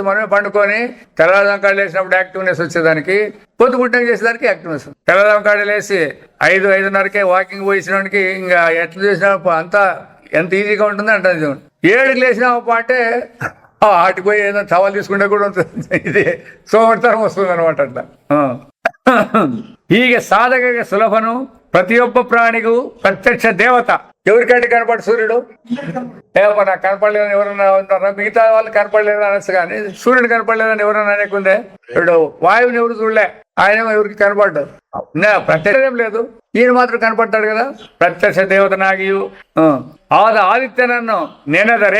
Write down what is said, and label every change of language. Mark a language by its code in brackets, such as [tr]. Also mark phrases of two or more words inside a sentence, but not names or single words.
[te] మనమే పండుకొని తెల్లదాంకాడ లేసినప్పుడు యాక్టివ్నెస్ వచ్చేదానికి, పొద్దు పుట్టినకి చేసేదానికి యాక్టివ్నెస్. తెల్లదాంకాడ లేసి 5-5:30కే వాకింగ్ పోయినకి ఇంకా ఎట్లా చేసినా అంతా ఎంత ఈజీగా ఉంటుంది అంటే 7కి లేచినామప్ప అంటే ఆటికి పోయి ఏదైనా సవాల్ తీసుకుంటే కూడా ఉంటుంది. ఇది సోమర్తనం వస్తుంది అనమాట అట్లా. [kn] ಹೀಗೆ ಸಾಧಕಗೆ ಸುಲಭನು ಪ್ರತಿಯೊಬ್ಬ ಪ್ರಾಣಿಗೂ ಪ್ರತ್ಯಕ್ಷ ದೇವತ. [te] ఎవరికంటే కనపడు సూర్యుడు? ఏమో నాకు కనపడలేదని ఎవరన్నా ఉన్నారా? మిగతా వాళ్ళు కనపడలేదు అనొచ్చు కానీ సూర్యుడు కనపడలేదని ఎవరన్నా అనేకుందే. ఇప్పుడు వాయువుని ఎవరు చూడలే, ఆయన ఎవరికి కనపడ్డాడు. ప్రత్యక్షం లేదు, ఈయన మాత్రం కనపడతాడు కదా. [kn] ಪ್ರತ್ಯಕ್ಷ ದೇವತನಾಗಿಯು ಆದಿತ್ಯನನ್ನು ನೆನೆದರೆ.